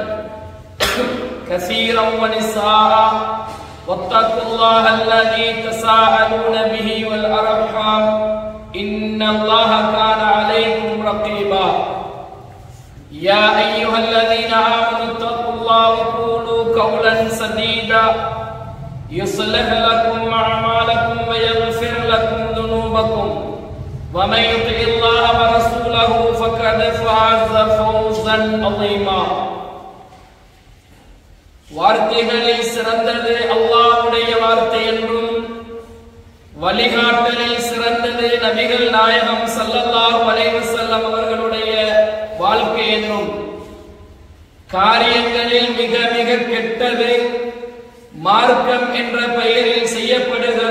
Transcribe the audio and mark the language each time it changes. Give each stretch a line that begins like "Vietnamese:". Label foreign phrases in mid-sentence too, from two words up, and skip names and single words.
Arabic: كثيرا ونساء واتقوا الله الذي تساءلون به والأرحام إن الله كان عليكم رقيبا يا أيها الذين آمنوا اتقوا الله وقولوا قولا سديدا يصلح لكم أعمالكم ويغفر لكم ذنوبكم ومن يطع الله ورسوله فقد فاز فوزا عظيما
Tamil: வார்த்தைகளில் சிறந்தது அல்லாஹ்வுடைய வார்த்தை என்றும் வழிகாட்டலில் சிறந்தது நபிகள் நாயகம்
Arabic: صلى الله عليه وسلم
Tamil: அவர்களுடைய வாழ்க்கை என்றும் காரியங்களில் மிக மிக கெட்டது மார்க்கம் என்ற பெயரில் செய்யப்படுகிற